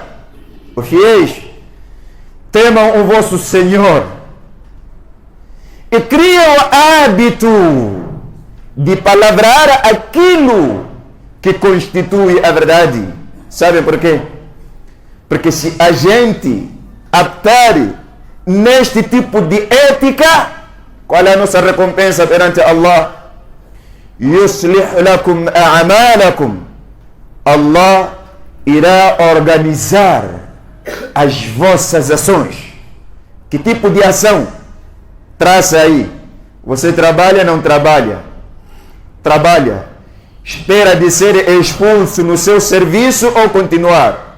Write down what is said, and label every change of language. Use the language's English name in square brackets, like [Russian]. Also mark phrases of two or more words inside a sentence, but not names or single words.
[Portuguese] Os fiéis, temam o vosso Senhor e criam o hábito de palavrar aquilo que constitui a verdade. Sabem por quê? Porque se a gente optar neste tipo de ética, qual é a nossa recompensa perante Allah? [Arabic] يصلح لكم أعمالكم. [Portuguese] Allah irá organizar as vossas ações. Que tipo de ação? Traça aí. Você trabalha, não trabalha? Trabalha. Espera de ser expulso no seu serviço ou continuar?